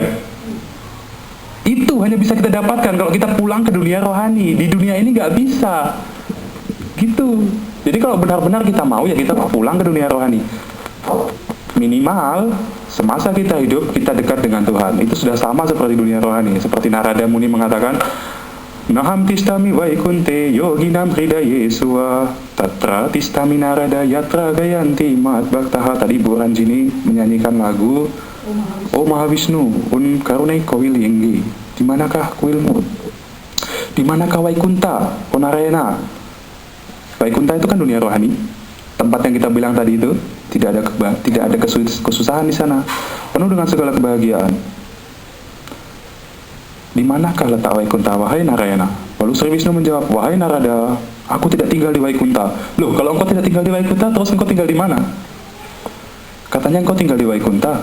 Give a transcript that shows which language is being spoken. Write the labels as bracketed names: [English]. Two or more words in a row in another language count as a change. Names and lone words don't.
[Indonesian] Itu hanya bisa kita dapatkan kalau kita pulang ke dunia rohani. Di dunia ini nggak bisa. Gitu. Jadi kalau benar-benar kita mau, ya kita pulang ke dunia rohani. Minimal semasa kita hidup kita dekat dengan Tuhan. Itu sudah sama seperti dunia rohani. Seperti Narada Muni mengatakan, [Sanskrit] Naham tistami vaikunte yoginam hridaye suwa tatra tistami narada yatra gayanti mat bhaktaha. [Indonesian] Tadi Bu Ranjini menyanyikan lagu O Mahavishnu un karunai kawilinggi. Dimanakah kuilmu? Dimanakah Vaikunta? O Narayana. Vaikunta itu kan dunia rohani. Tempat yang kita bilang tadi itu tidak ada kesusahan di sana. Penuh dengan segala kebahagiaan. Di manakah letak Vaikunta, wahai Narayana? Lalu Sri Wisnu menjawab, wahai Narada, aku tidak tinggal di Vaikunta. Loh, kalau engkau tidak tinggal di Vaikunta, terus engkau tinggal di mana? Katanya engkau tinggal di Vaikunta.